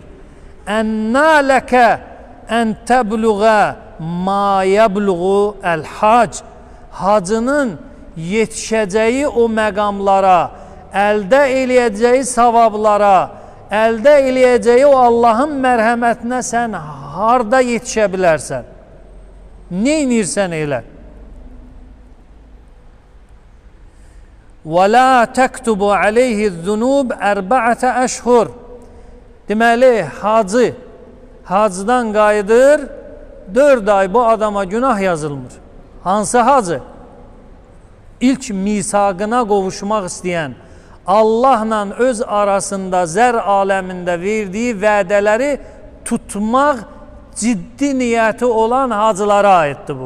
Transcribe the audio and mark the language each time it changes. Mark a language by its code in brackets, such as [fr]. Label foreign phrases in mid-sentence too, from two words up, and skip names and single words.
[ar] إن لك أن تبلغ ما يبلغ الحاج. [az] Hacının yetişəcəyi o məqamlara, əldə eləyəcəyi savablara, əldə eləyəcəyi o Allahın mərhəmətinə sən harda yetişə bilərsən? Neynirsən elə? [ar] وَلَا تَكْتُبُ عَلَيْهِ الذُّنُوبِ أَرْبَعَةَ أَشْهُرٍ. [az] Deməli, hacdan qayıdır, 4 ay bu adama günah yazılmır. Hansı hacı? İlk misaqına qovuşmaq istəyən, Allahla öz arasında, zər aləmində verdiyi vədələri tutmaq ciddi niyyəti olan hacılara aiddir bu.